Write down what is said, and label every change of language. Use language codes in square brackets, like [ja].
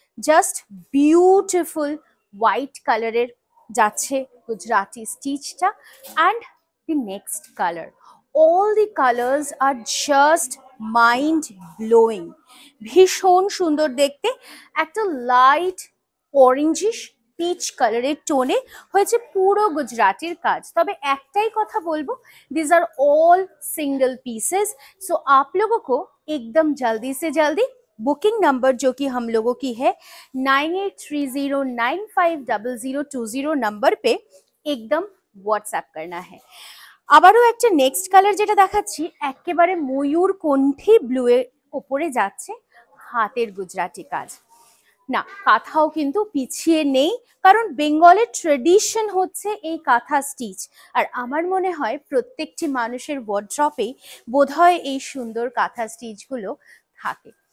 [bn] Just beautiful white কালারের যাচ্ছে Gujarati স্টিচটা and the next colour, all the colours আর just mind blowing. ভীষণ সুন্দর দেখতে, একটা লাইট অরেঞ্জিশ পিচ কালারের টোনে হয়েছে পুরো গুজরাটির কাজ। [en] তবে একটাই কথা বলবো, this are all single pieces. [hi] सो आप लोगों को एकदम जल्दी से जल्दी बुकिंग नंबर जो कि हम लोगों की है 9830950020 नंबर पे एकदम व्हाट्सएप करना है। [bn] আবারও একটা নেক্সট কালার যেটা দেখাচ্ছি একেবারে ময়ূর কণ্ঠী ব্লু এর উপরে যাচ্ছে হাতের গুজরাটি কাজ। না, কাঁথাও কিন্তু পিছিয়ে নেই, কারণ বেঙ্গলের ট্রেডিশন হচ্ছে এই কাঁথা স্টিচ আর আমার মনে হয় প্রত্যেকটি মানুষের ওয়ার্ড্রপে বোধহয় এই সুন্দর কাঁথা স্টিচগুলো থাকে।